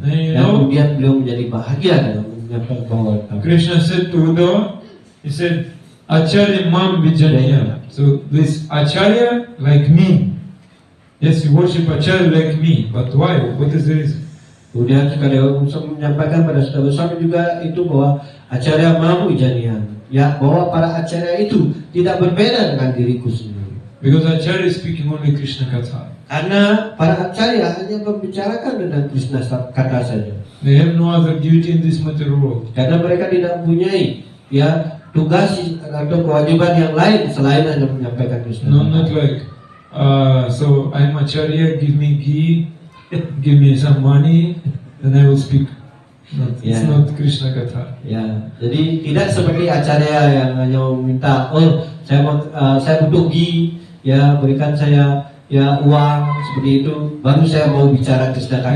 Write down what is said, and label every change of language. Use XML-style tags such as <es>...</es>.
<id>Dan kemudian beliau menjadi bahagia dalam menyampaikan Bhagavatam.</id> <en>Krishna said to Uddhava, he said,</en> <sa>Acharya Mam Vijaniya.</sa> <en>So this Acharya like me. Yes, you worship Acharya like me, but why? What is the reason?</en> <id>Kemudian Sukadewa menyampaikan pada Sutta Goswami juga itu bahwa</id> <sa>Acharya Mam Vijaniya,</sa> <id>ya bahwa para Acharya itu tidak berbeda dengan diriku sendiri.</id> <en>Because Acharya is speaking only Krishna Katha.</en> <id>Karena para Acharya hanya membicarakan tentang Krishna kata saja.</id> <en>They have no other duty in this material world.</en> <id>Karena mereka tidak mempunyai ya tugas atau kewajiban yang lain selain hanya menyampaikan Krishna.</id> <en>No, not like so I'm Acharya, give me ghee, give me some money, and I will speak. Not, it's Yeah. not Krishna Katha.</en> <id>Ya, jadi tidak seperti Acharya yang hanya meminta, saya butuh ghee, ya berikan saya ya uang seperti itu, baru saya mau bicara Krishna kata.</id>